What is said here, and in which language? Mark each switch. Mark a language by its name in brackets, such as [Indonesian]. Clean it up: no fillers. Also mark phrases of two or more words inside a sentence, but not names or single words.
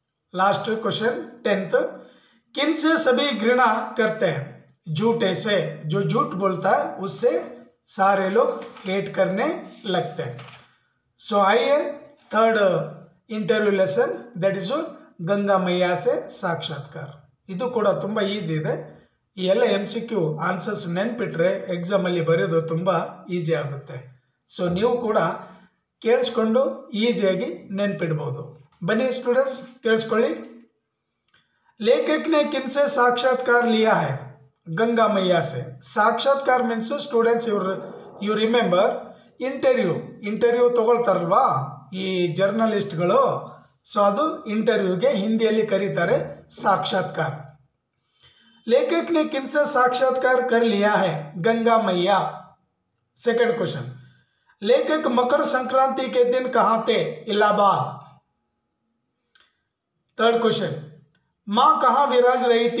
[English] last question [Hindi] 10th, किन से सभी घृणा करते हैं? झूठे से, जो झूठ बोलता है उससे सारे लोग हेट करने लगते हैं. सो आइए [English] third interview lesson, that is [Hindi] गंगा मैया से साक्षात्कार. [Kannada] ಇದು ಕೂಡ ತುಂಬಾ ಈಸಿ ಇದೆ. ಈ ಎಲ್ಲ [English] MCQ answers [Kannada] ನೆನ್ಪಿಟ್ರೆ ಎಕ್ಸಾಮ್ ಅಲ್ಲಿ ಬರೆಯೋದು ತುಂಬಾ ಈಸಿ ಆಗುತ್ತೆ. ಸೊ ನೀವು ಕೂಡ ಕೇಳಿಸ್ಕೊಂಡು ಈಸಿಯಾಗಿ ನೆನ್ಪಿಡ್ಬೋದು. ಬನ್ನಿ ಸ್ಟೂಡೆಂಟ್ಸ್ ಕೇಳಿಸ್ಕೊಳ್ಳಿ. [Hindi] लेखक ने किनसे साक्षात्कार लिया है? गंगा मैया से. साक्षात्कार [English] means students you remember interview [Kannada] तಗೊಳ್ತಾರಲ್ವಾ ಈ ಜರ್ನಲಿಸ್ಟ್ಗಳು, ಸೊ ಅದು ಇಂಟರ್ವ್ಯೂಗೆ ಹಿಂದಿಯಲ್ಲಿ ಕರೀತಾರೆ साक्षात्कार. [Hindi] लेखक ने किनसे साक्षात्कार कर लिया है? गंगा मैया. [English] second question, [Hindi] लेखक मकर संक्रांति के दिन कहाँ थे? इलाहाबाद. [English] third question, [Hindi] मां कहाँ विराज रही थी?